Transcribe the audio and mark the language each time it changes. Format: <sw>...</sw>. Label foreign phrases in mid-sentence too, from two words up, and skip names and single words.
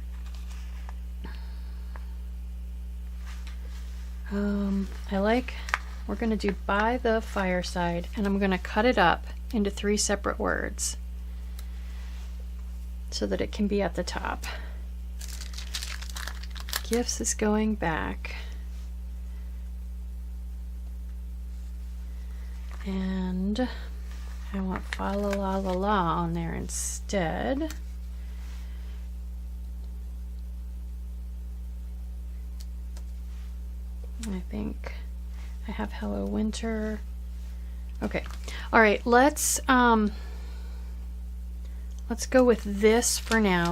<en>I like we're going to do by the fireside, and I'm going to cut it up into 3 separate words so that it can be at the top. Gifts is going back. And I want fa la la la la on there instead. I think I have Hello Winter. Okay. All right, let's go with this for now.</en>